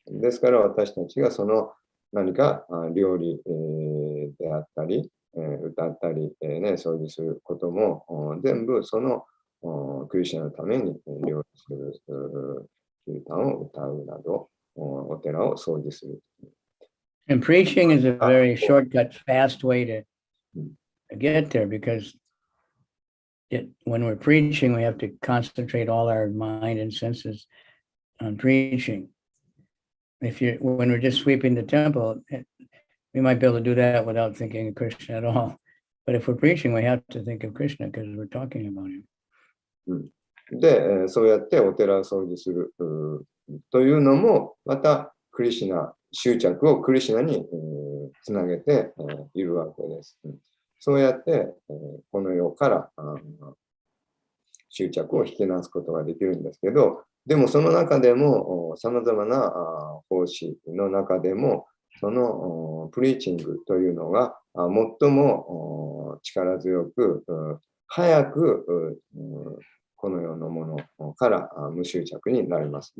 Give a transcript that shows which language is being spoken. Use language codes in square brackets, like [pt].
[ja] ですから私たちがその何か料理であったり、歌ったり、掃除することも全部そのクリシュナのために料理する、キルタンを歌うなど、お寺を掃除する。 [en] And preaching is a very shortcut, fast way to get there because when we're preaching, we have to concentrate all our mind and senses on preaching. When we're just sweeping the temple, we might be able to do that without thinking of Krishna at all. But if we're preaching, we have to think of Krishna because we're talking about him. [ja] で、そうやってお寺を掃除するというのも、またクリシュナ、執着をクリシュナにつなげているわけです。そうやってこの世から執着を引き出すことができるんですけど、でもその中でもさまざまな奉仕の中でも、そのプリーチングというのが最も力強く、早くこの世のものから無執着になります。